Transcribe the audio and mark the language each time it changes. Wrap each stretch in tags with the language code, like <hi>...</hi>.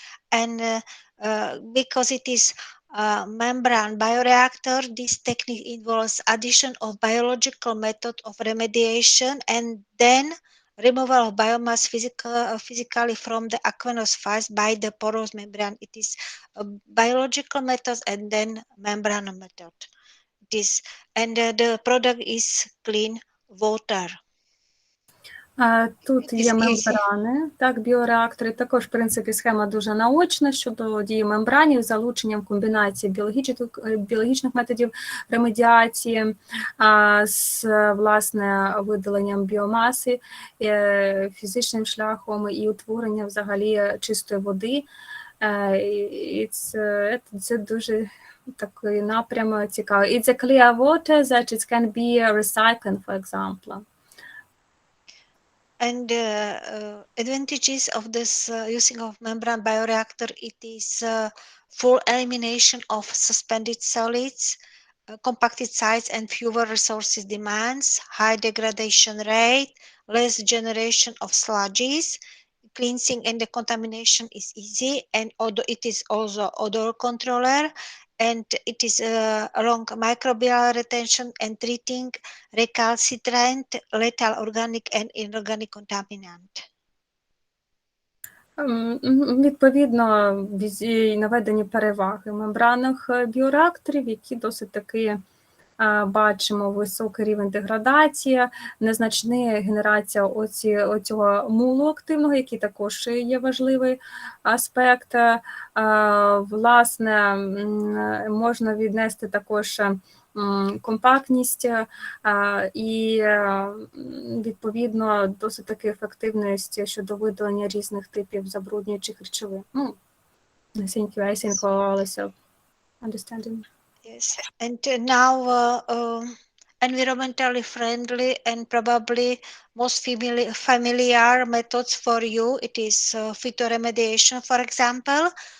<en>And because it is a membrane bioreactor, this technique involves addition of biological method of remediation and then removal of biomass physically from the aqueous phase by the porous membrane. It is a biological method and then membrane method. It is, and the product is clean water.</en> <uk>Тут є мембрани, так, біореактори. Також, в принципі, схема дуже наочна щодо дії мембранів з залученням комбінації біологічних методів ремедіації з, власне, видаленням біомаси, фізичним шляхом і утворенням взагалі чистої води. І це дуже такий напрям цікавий.</uk> <en>It's a clear water that it can be recycled, for example. And advantages of this using of membrane bioreactor, it is full elimination of suspended solids, compacted sites and fewer resources demands, high degradation rate, less generation of sludges, cleansing and decontamination is easy, and it is also odor controller, and it is along microbial retention and treating recalcitrant, lethal organic and inorganic contaminant.</en> <uk>Відповідно, наведені переваги мембранних біореакторів, які досить таки бачимо високий рівень деградації, незначна генерація оцього мулу активного, який також є важливий аспект. Власне, можна віднести також компактність і, відповідно, досить таки ефективність щодо видалення різних типів забруднюючих речовин.</uk> <en>I think all is understanding. Yes, and now environmentally friendly and probably most familiar methods for you, it is phytoremediation, for example.</en>